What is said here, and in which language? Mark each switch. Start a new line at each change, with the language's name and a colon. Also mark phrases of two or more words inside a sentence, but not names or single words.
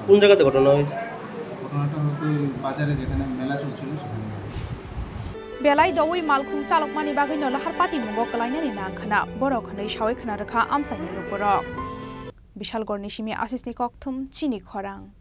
Bangla: কোন জায়গাতে ঘটনা হয়েছে? ঘটনাটা হয়তো বাজারে যেখানে মেলা চলছিল সেখানে
Kok Borok: Belai Dawai Malkhung Chalokmani Bagino Lahar Party Mungo Kalainani Nangkhana Borok Khanai Shawai Khana Rakha Amsani Lukorok Bishal Gornishimi Asisni Kokthum Chini Khorang